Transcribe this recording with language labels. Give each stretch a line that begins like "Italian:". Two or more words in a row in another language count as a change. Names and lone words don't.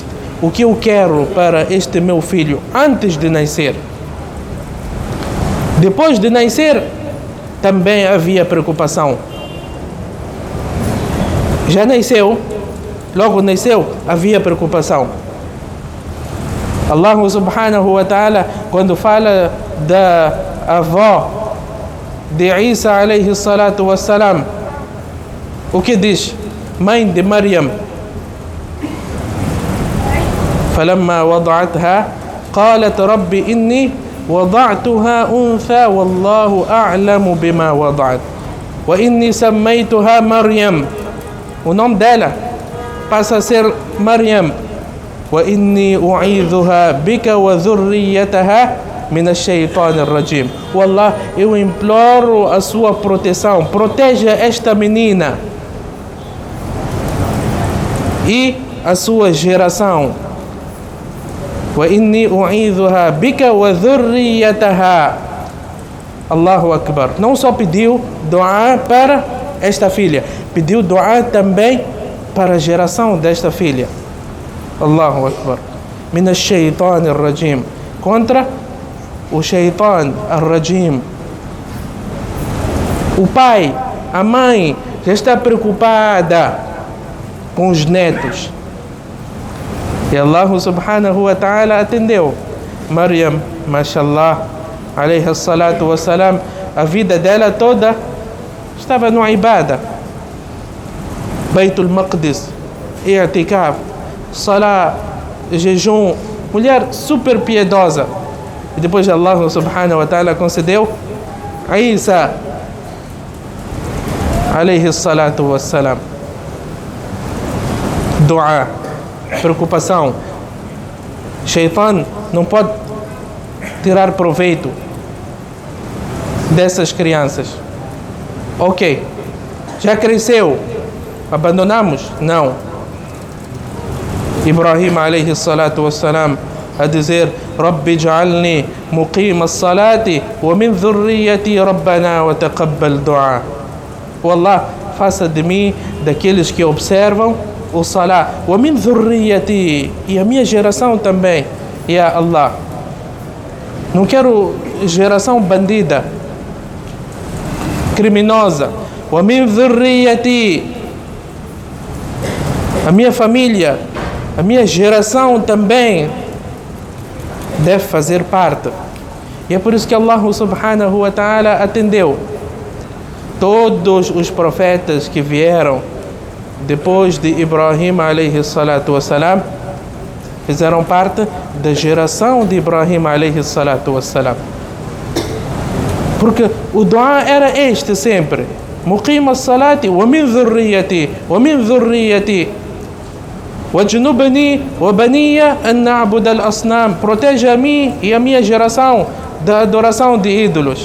Portuguese: O que eu quero para este meu filho antes de nascer? Depois de nascer, também havia preocupação. Já nasceu, logo nasceu, havia preocupação.
Arabic: الله سبحانه وتعالى,
Portuguese: quando fala da avó de Isa
Arabic: عليه الصلاة والسلام,
Portuguese: o que diz? Mãe de Maryam.
Arabic: فلما وضعتها قالت رب إني وضعتها أنثى والله أعلم بما وضعت وإني سميتها مريم.
Portuguese: O nome dela passa a ser Maryam.
Arabic: وإني أعيذها بك وذريتها من الشيطان الرجيم.
Portuguese: Wallah, eu imploro a sua proteção. Proteja esta menina e a sua geração. وإني أعيذها بك وذريتها.
Arabic: الله أكبر.
Portuguese: Não só pediu dua para esta filha, pediu dua também para a geração desta filha.
Arabic: الله أكبر. من الشيطان الرجيم.
Portuguese: Contra o
Arabic: الشيطان الرجيم.
Portuguese: O pai, a mãe já está preocupada com os netos. E
Arabic: الله سبحانه وتعالى
Portuguese: atendeu. Maryam,
Arabic: ما شاء الله عليه الصلاة والسلام,
Portuguese: a vida dela toda estava no ibada.
Arabic: بيت المقدس اعتكاف صلاة,
Portuguese: jejum, mulher super piedosa. E depois
Arabic: الله سبحانه وتعالى
Portuguese: concedeu Isa
Arabic: عليه الصلاة والسلام.
Portuguese: Dua, preocupação. Shaitan não pode tirar proveito dessas crianças. Ok, já cresceu, abandonamos? Não. Ibrahim
Arabic: عليه الصلاة والسلام
Portuguese: a dizer
Arabic: رب اجعلني مقيم الصلاة ومن ذريتي ربنا وتقبل دعاء.
Portuguese: Wallah, faça de mim daqueles que observam o salah,
Arabic: ومن ذريتي,
Portuguese: e a minha geração também,
Arabic: يا الله.
Portuguese: Não quero geração bandida, criminosa.
Arabic: ومن ذريتي,
Portuguese: a minha família, a minha geração também deve fazer parte. E é por isso que
Arabic: الله سبحانه وتعالى
Portuguese: atendeu todos os profetas que vieram depois de Ibrahim
Arabic: عليه الصلاة والسلام,
Portuguese: fizeram parte da geração de Ibrahim
Arabic: عليه الصلاة والسلام.
Portuguese: Porque o dua era este sempre:
Arabic: مقيم الصلاة ومن ذريتي ومن ذريتي واجنبني وبني أن نعبد الأصنام.
Portuguese: Proteja a mim e a minha geração da adoração de ídolos.